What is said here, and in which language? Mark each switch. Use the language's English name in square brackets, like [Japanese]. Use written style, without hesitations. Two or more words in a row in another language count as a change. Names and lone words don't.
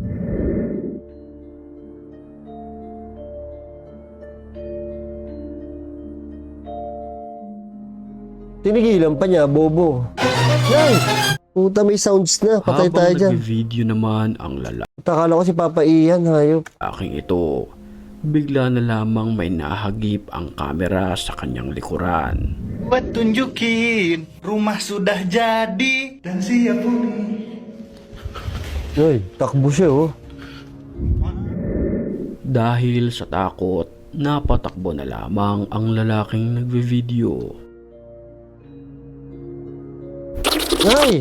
[Filipino] Tinigilan pa niya, bobo. Yan! Puta, may sounds na. Patay tayo Habang dyan. nag-video naman ang Takala ko si Papa Ian, hayop. lalaking ito, bigla na lamang may nahagip ang kamera sa kanyang likuran. [Indonesian] Buat tunjukin, rumah sudah jadi dan siap huni. [Filipino] Ay, takbo siya, oh. Dahil sa takot, napatakbo na lamang ang lalaking nagve-video. Ay!